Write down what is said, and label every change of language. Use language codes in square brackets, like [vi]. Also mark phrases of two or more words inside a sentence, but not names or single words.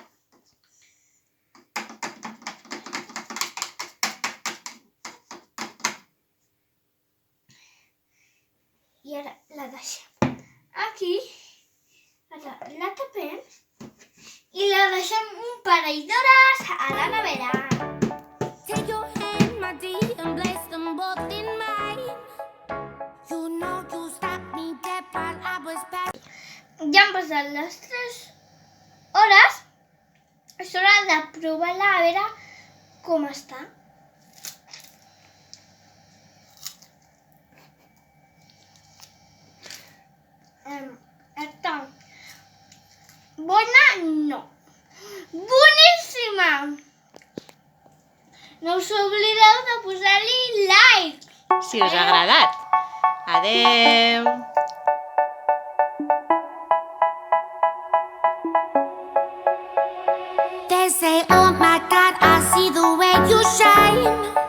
[ca] I ara la deixem aquí. Ara la tapem. I la deixem un parell d'hores a la nevera. [en] Take your hand, my dear, and place them both in mine. You know you stopped me dead while I was passing. [ca] Ja han passat les 3 hores. És hora de provar-la a veure com està. Està bona? No. Boníssima! No us oblideu de posar-li like. Si us ha agradat. Adeu! [en] They say, oh my God, I see the way you shine.